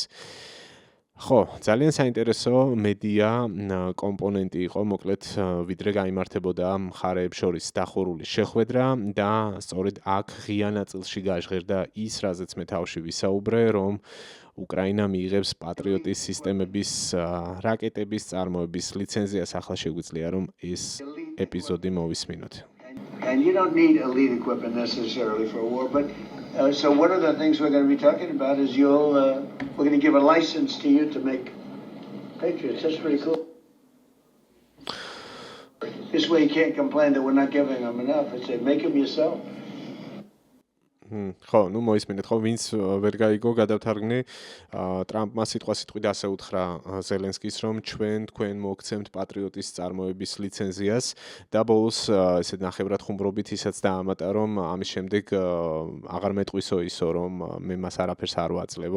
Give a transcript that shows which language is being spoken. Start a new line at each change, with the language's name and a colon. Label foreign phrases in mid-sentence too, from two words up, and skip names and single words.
Georgian: ხო, ძალიან საინტერესო მედია კომპონენტი იყო, მოკლედ ვიდრე გაიმართებოდა მხარეებს შორის დახურული შეხვედრა და სწორედ აქ ღია ნაწილში გაჟღერდა ის, რაზეც მე თავში ვისაუბრე, რომ უკრაინა მიიღებს პატრიოტის სისტემების რაკეტების წარმოების ლიცენზიას. ახლა შეგვიძლია რომ ეს ეპიზოდი მოვისმინოთ.
English: And you don't need elite equipment necessarily for war, but so one of the things we're going to be talking about is we're going to give a license to you to make Patriots. That's pretty cool. This way you can't complain that we're not giving them enough. It's say make them yourself.
Georgian: ხო, ნუ მოისმინეთ, ხო, ვინც ვერ გაიგო, გადავთარგმნი, ტრამპმა სიტყვასიტყვით ასე უთხრა ზელენსკის, რომ თქვენ მოგცემთ პატრიოტის წარმოების ლიცენზიას და ბოლოს ესეთ ნახევრად ხუმრობით ისაც დაამატა, რომ ამის შემდეგ აღარ მეტყვისო ისო, რომ მე მას არაფერს არ ვაძლევო.